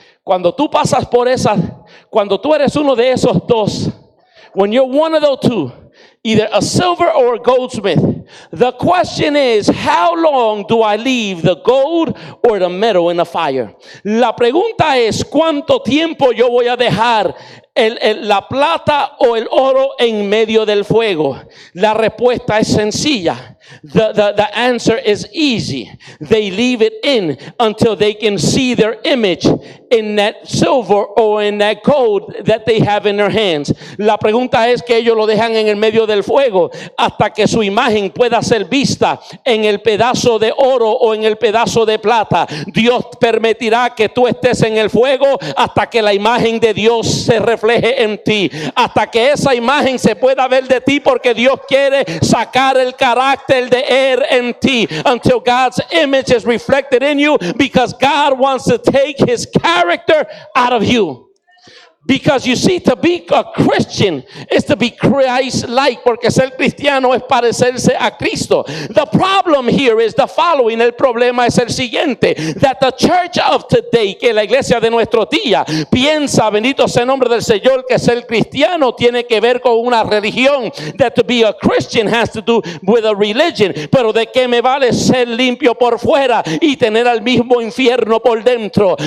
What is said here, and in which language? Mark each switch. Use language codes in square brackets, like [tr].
[es] Cuando tú pasas por esas, cuando tú eres uno de esos dos, [en] when you're one of those two, either a silver or a goldsmith, the question is, how long do I leave the gold or the metal in the fire? [es] La pregunta es, ¿cuánto tiempo yo voy a dejar la plata o el oro en medio del fuego? La respuesta es sencilla. [en] The answer is easy. They leave it in until they can see their image in that silver or in that gold that they have in their hands. [es] La pregunta es que ellos lo dejan en el medio del fuego hasta que su imagen pueda ser vista en el pedazo de oro o en el pedazo de plata. Dios permitirá que tú estés en el fuego hasta que la imagen de Dios se refleje en ti, hasta que esa imagen se pueda ver de ti, porque Dios quiere sacar el carácter de Él en ti, [en] until God's image is reflected in you, because God wants to take His character out of you. Because you see, to be a Christian is to be Christ-like, [es] porque ser cristiano es parecerse a Cristo. [en] The problem here is the following. [es] El problema es el siguiente, [en] that the church of today, [es] que la iglesia de nuestro día piensa, bendito sea el nombre del Señor, que ser cristiano tiene que ver con una religión, [en] that to be a Christian has to do with a religion. [es] Pero de qué me vale ser limpio por fuera y tener al mismo infierno por dentro?